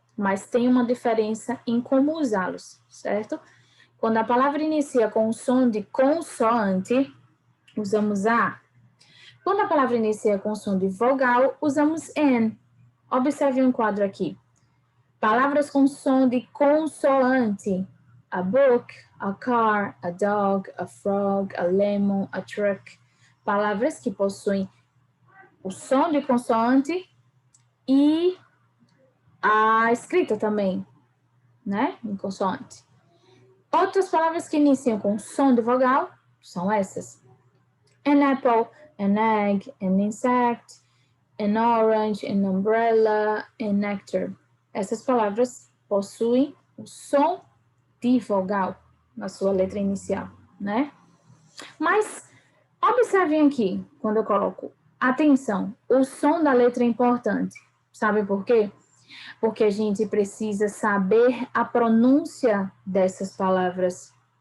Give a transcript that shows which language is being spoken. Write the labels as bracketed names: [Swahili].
[Portuguese] Mas tem uma diferença em como usá-los, certo? Quando a palavra inicia com o som de consoante, usamos A. Quando a palavra inicia com o som de vogal, usamos N. Observe um quadro aqui. Palavras com som de consoante. [English] A book, a car, a dog, a frog, a lemon, a truck. [Portuguese] Palavras que possuem o som de consoante e a escrita também, né? Em consoante. Outras palavras que iniciam com som de vogal são essas. [English] An apple, an egg, an insect, an orange, an umbrella, an nectar. [Portuguese] Essas palavras possuem o som de vogal na sua letra inicial, né? Mas observem aqui, quando eu coloco atenção, o som da letra é importante. Sabe por quê? Porque a gente precisa saber a pronúncia dessas palavras.